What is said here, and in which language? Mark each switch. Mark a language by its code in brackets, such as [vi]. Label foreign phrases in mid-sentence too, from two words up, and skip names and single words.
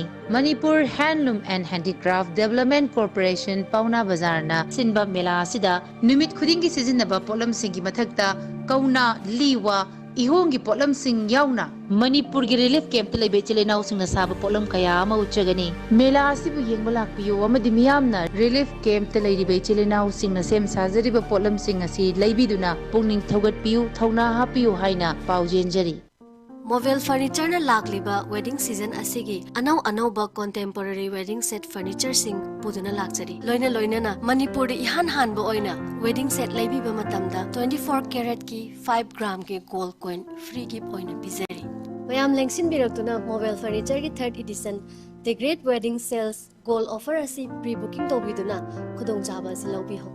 [mni] Manipur Handloom and Handicraft Development Corporation Pauna Bazar na sinba mela asida numit khudingi sizinaba polam singi mathakta kauna liwa ihongi polam sing yauna Manipur gi [en] relief camp [mni] le bechele naw sing na saba polam kaya ama uchagani mela asibu yengba lakpiyo amadi miyamna [en] relief camp [mni] le ri bechele naw sing na sem sajari ba polam sing asi leibiduna pungning thogat piyu thona hapiyu haina paujenjari. Mobile furniture na lagliba [en] wedding season [mni] asigi anau ba [en] contemporary wedding set furniture [mni] sing puduna lakjari loina na Manipur de ihan han bo oina [en] wedding set [mni] laibi ba matamda 24 karat ki 5 gram ki [en] gold coin free gift [mni] oina bizari mayam lengsin biraktuna mobile furniture ki 3rd edition [en] the great wedding sales gold offer [mni] asi [en] pre booking [mni] to biduna khudong jaba silobi ho